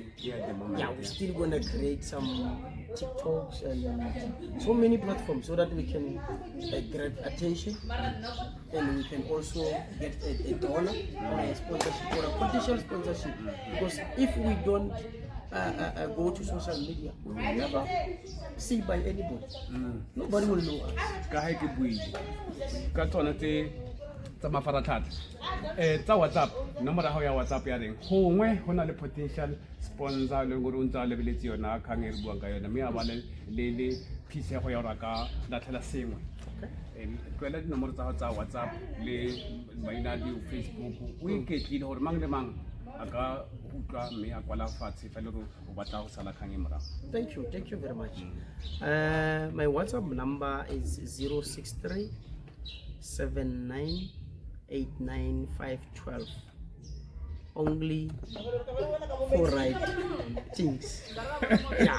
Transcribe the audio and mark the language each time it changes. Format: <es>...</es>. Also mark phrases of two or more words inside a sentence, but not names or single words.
<en>Yeah, we're still gonna create some TikToks and so many platforms so that we can grab attention, and we can also get a donor or a sponsorship or a potential sponsorship. Because if we don't go to social media, we will never see by anybody. Nobody will know us.</en> <tn>Ka ha ke buile ka tsona tsa mafaratlhatlha tsa WhatsApp, nomoro ya WhatsApp ya reng gongwe go na le</tn> <en>potential sponsor</en> <tn>le gore o ntse a lebeletse yona kgang e re buang ka yona, mme a ba le phisego ya gore ka latlhela sengwe. Tlwela dinomoro tsa WhatsApp le maina di Facebook o iketlile gore mang le mang a ka utlwa mme a kwala fatshe fa le gore o batla go sala kgang e morago.</tn> <en>Thank you very much. My WhatsApp number is 063 79 89 512. Only for right things. Yeah.</en>